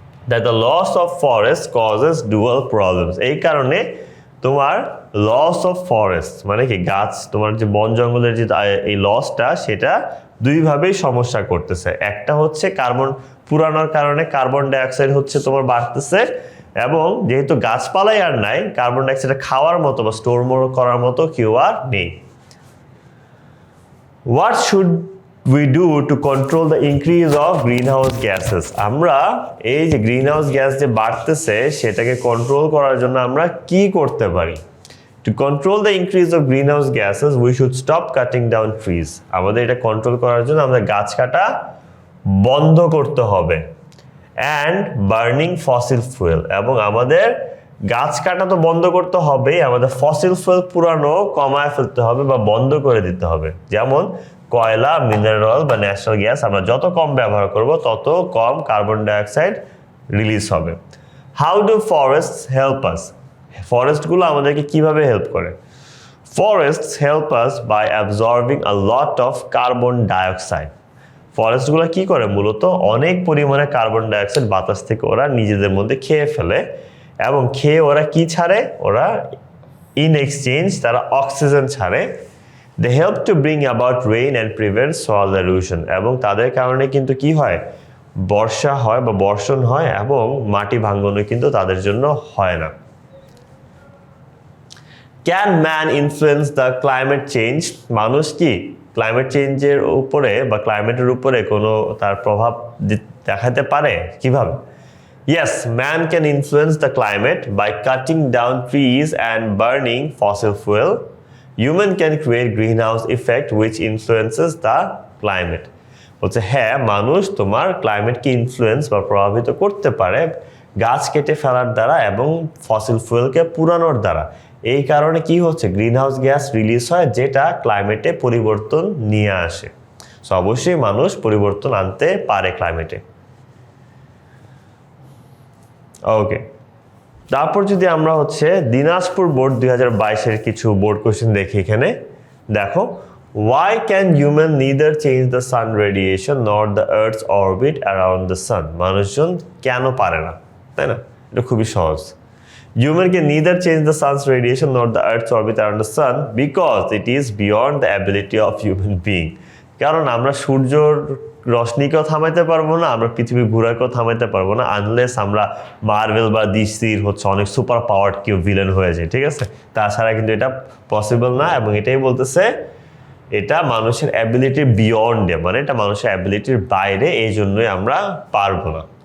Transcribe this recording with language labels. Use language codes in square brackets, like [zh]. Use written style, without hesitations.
[en] That the loss of forest causes dual problems. [bn] এই কারণে তোমার লস অফ ফরেস্ট মানে কি গাছ, তোমার যে বন জঙ্গলের যে এই লসটা, সেটা দুইভাবেই সমস্যা করতেছে। একটা হচ্ছে কার্বন পুরানোর কারণে কার্বন ডাইঅক্সাইড হচ্ছে তোমার বাড়তেছে, এবং যেহেতু গাছপালাই আর নাই, কার্বন ডাইঅক্সাইড খাওয়ার মতো বা স্টোর করার মতো কেউ আর নেই। [en] What should we do to control the increase of greenhouse gases? [bn] আমরা এই যে গ্রিনহাউস গ্যাস যে বাড়তেছে সেটাকে কন্ট্রোল করার জন্য আমরা কি করতে পারি? To control the increase of greenhouse gases, we should stop cutting down trees. আমাদের এটা কন্ট্রোল করার জন্য আমরা গাছ কাটা বন্ধ করতে হবে। [en] And burning fossil fuel, [bn] এবং আমাদের গাছ কাটা তো বন্ধ করতে হবে, আমাদের ফসিল ফুয়েল পুরানো কমায় ফেলতে হবে বা বন্ধ করে দিতে হবে। যেমন কয়লা, মিনারেল বা ন্যাচারাল গ্যাস আমরা যত কম ব্যবহার করব তত কম কার্বন ডাইঅক্সাইড রিলিজ হবে। [en] How do forests help us? [bn] ফরেস্টগুলো আমাদেরকে কিভাবে হেল্প করে? [en] Forests help us by absorbing a lot of carbon dioxide. [bn] ফরেস্টগুলো কি করে? মূলত অনেক পরিমাণে কার্বন ডাইঅক্সাইড বাতাস থেকে ওরা নিজেদের মধ্যে খেয়ে ফেলে, এবং খেয়ে ওরা কি ছাড়ে? ওরা ইন এক্সচেঞ্জ তারা অক্সিজেন ছাড়ে। [en] They help to bring about rain and prevent soil erosion, [bn] এবং তাদের কারণে কিন্তু কি হয়? বর্ষা হয় বা বর্ষণ হয়, এবং মাটি ভাঙনও কিন্তু তাদের জন্য হয় না। [en] Can man influence the climate change? [bn] মানুষ কি ক্লাইমেট চেঞ্জের উপরে বা ক্লাইমেটের উপরে কোনো তার প্রভাব দেখাতে পারে? কিভাবে? [en] Yes, man can influence the climate by cutting down trees and burning fossil fuel. Human can create greenhouse effect which influences the climate. [bn] বলছে হ্যাঁ, মানুষ তোমার ক্লাইমেটকে ইনফ্লুয়েন্স বা প্রভাবিত করতে পারে গাছ কেটে ফেলার দ্বারা এবং ফসিল ফুয়েলকে পুরানোর দ্বারা। এই কারণে কি হচ্ছে? গ্রিনহাউস গ্যাস রিলিজ হয়, যেটা ক্লাইমেটে পরিবর্তন নিয়ে আসে। সো অবশ্যই মানুষ পরিবর্তন আনতে পারে ক্লাইমেটে। ওকে, তারপর যদি আমরা হচ্ছে দিনাজপুর বোর্ড 2022-এর কিছু বোর্ড কোশ্চেন দেখি। এখানে দেখো, [en] why can human neither change the sun radiation nor the earth's orbit around the sun? [bn] মানুষজন কেন পারে না, তাই না? এটা খুবই সহজ। [en] Human can neither change the sun's radiation nor the earth's orbit around the sun because it is beyond the ability of human being. [bn] কারণ আমরা সূর্যর রশ্মিকেও থামাইতে পারবো না, আমরা পৃথিবী ঘোরাকেও থামাইতে পারবো না, আনলেস আমরা মার্ভেল বা ডিসির হচ্ছে অনেক সুপার পাওয়ার্ড কেউ ভিলেন হয়ে যায়, ঠিক আছে? তাছাড়া কিন্তু এটা পসিবল না, এবং এটাই বলতেছে এটা মানুষের অ্যাবিলিটির বিয়ন্ডে, মানে এটা মানুষের অ্যাবিলিটির বাইরে, এই জন্যই আমরা পারবো না।